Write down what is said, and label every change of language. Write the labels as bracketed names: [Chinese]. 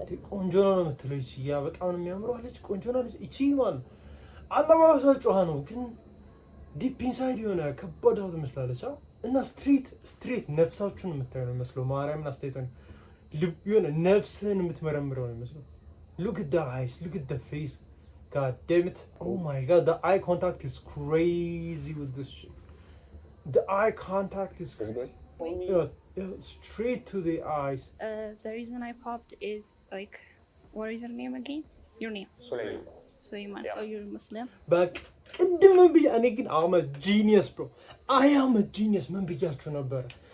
[Amharic] ቆንጆ ነው የምትለው ይቺ ያ በጣም ነው የሚያምረው አለች። ቆንጆ ነው አለች ይቺ ማለት አለባበሷ ጨዋ ነው ግን ዲፕ ኢንሳይድ የሆነ ከባድ ሰው ትመስላለች። እና ስትሬት ነፍሳችሁን የምታየው ነው የሚመስለው። ማርያምን አስተያየቷን የሆነ ነፍስህን የምትመረምረው ነው የሚመስለው። [English] look at the eyes, look at the face, god damn it, oh my god, the eye contact is crazy with this shit. The eye contact is crazy. Yeah, straight to the eyes. The reason I popped is like, what is your name again? Your name? Sulaiman. So you're Muslim? [Amharic] But ቅድም ምን ብዬ እኔ ግን [English] I'm a genius bro. I am a genius [Amharic] ምን ብያችሁ ነበር?